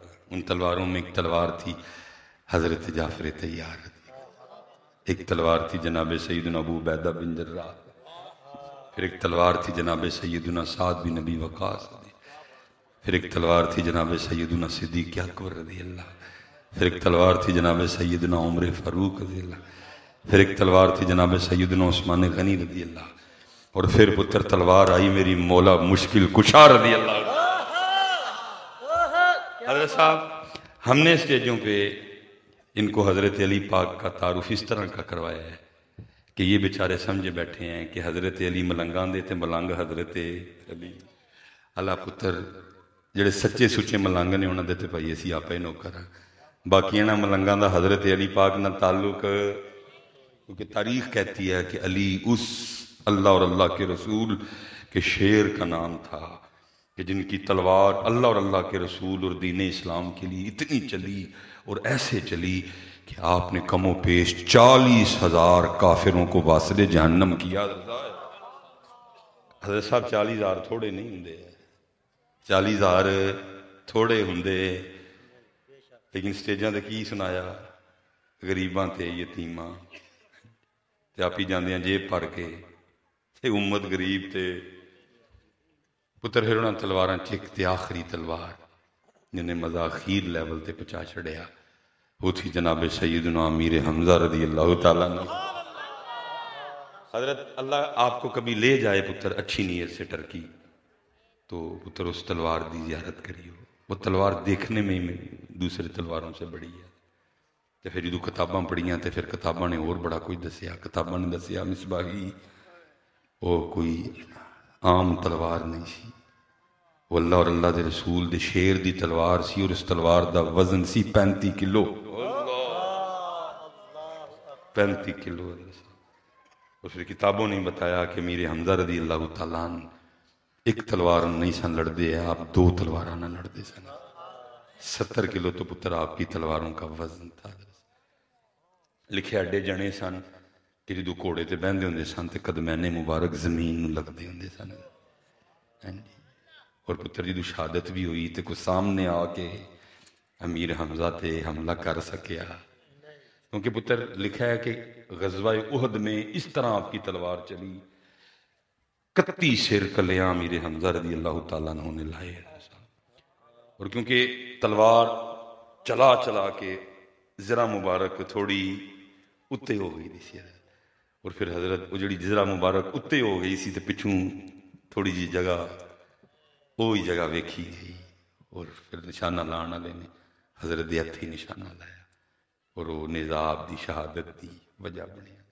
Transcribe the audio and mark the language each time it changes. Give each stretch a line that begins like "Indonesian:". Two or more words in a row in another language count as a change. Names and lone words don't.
Urdu: ان تلواروں میں ایک تلوار تھی حضرت جعفر طیار، ایک تلوار تھی جناب سیدنا ابو عبیدہ بن جراح، پھر ایک تلوار تھی جناب سیدنا سعد بن نبی وقاص، پھر ایک تلوار تھی جناب سیدنا صدیق اکبر رضی اللہ، پھر ایک تلوار تھی جناب سیدنا عمر فاروق رضی اللہ، پھر ایک تلوار تھی جناب سیدنا عثمان غنی رضی اللہ، اور پھر پتر تلوار آئی میری مولا مشکل کشا رضی اللہ۔ حضرت صاحب ہم نے اسٹیجوں پہ ان کو حضرت علی پاک کا تعارف اس طرح کا کروایا ہے کہ یہ بیچارے سمجھے بیٹھے ہیں کہ حضرت علی
Punjabi: ملنگاں دے تے ملنگ
Urdu: حضرت علی۔
Punjabi: اللہ پتر جڑے سچے سچے ملنگ نے انہاں دے تے بھائی اسی آپ ہی نوکر ہاں، باقی انہاں ملنگاں دا حضرت علی پاک نہ تعلق،
Urdu: کیونکہ تاریخ کہتی ہے کہ علی اس اللہ اور اللہ کے رسول کے شیر کا نام تھا کہ جن کی تلوار اللہ اور اللہ کے رسول اور دین اسلام کے لیے اتنی چلی اور ایسے چلی کہ آپ نے کم و پیش 40,000 کافروں کو واصل جہنم کیا۔
Punjabi: حضرت صاحب 40,000 تھوڑے نہیں ہوندے، 40,000 تھوڑے ہوندے لیکن سٹیجاں تے کی سنایا غریباں تے یتیماں تے آپ ہی جاندیاں جیب بھر کے تے امت غریب تے پتر پھر انہاں تلواراں چک تے آخری تلوار جنہیں مزہ اخیر لیول تے پہنچا چھڑیا وہ تھی جناب سیدنا امیر حمزہ رضی اللہ تعالیٰ عنہ۔
Urdu: حضرت اللہ آپ کو کبھی لے جائے پتر اچھی نیت سے ٹرکی تو پتر
Punjabi: اس تلوار دی زیارت کریو،
Urdu: وہ تلوار دیکھنے میں ہی دوسرے تلواروں سے بڑی ہے۔
Punjabi: تے پھر جدو کتاباں پڑھیاں تے پھر کتاباں نے اور بڑا کوئی دسیا، کتاباں نے دسیا مصباحی وہ کوئی عام تلوار نہیں سی، وہ اللہ اور اللہ دے رسول دے شیر دی تلوار سی، اور اس تلوار دا وزن سی 35 کلو 35 کلو۔
Urdu: اس نے کتابوں نے بتایا کہ میرے حمزہ رضی اللہ تعالیٰ عنہ ایک تلوار نہیں سن لڑتے ہیں، آپ 2 تلواراں نہ لڑتے سن۔ 70 کلو تو پتر آپ کی تلواروں کا وزن تھا۔
Punjabi: لکھے اڈے جنے سن کہ جدو گھوڑے تے بہندے ہوندے سن تے قدمین مبارک زمین نو لگدے ہوندے سن۔ اور پتر جدو شہادت بھی ہوئی تے کوئی سامنے آ کے امیر حمزہ تے حملہ کر سکیا، کیونکہ پتر لکھا ہے کہ غزوہ
Urdu: احد میں اس طرح آپ کی تلوار چلی 31 سر کلیاں امیر حمزہ رضی اللہ تعالیٰ عنہ
Punjabi: نے لائے، اور کیونکہ تلوار چلا چلا کے ذرا مبارک تھوڑی اتے ہو گئی سی، اور پھر حضرت وہ جڑی ذرا مبارک اتے ہو گئی سی تے پچھوں تھوڑی جی جگہ وہی جگہ ویکھی گئی، اور پھر نشانہ لان والے نے حضرت دے ہتھی نشانہ لایا، اور وہ نظام دی شہادت دی وجہ بنی۔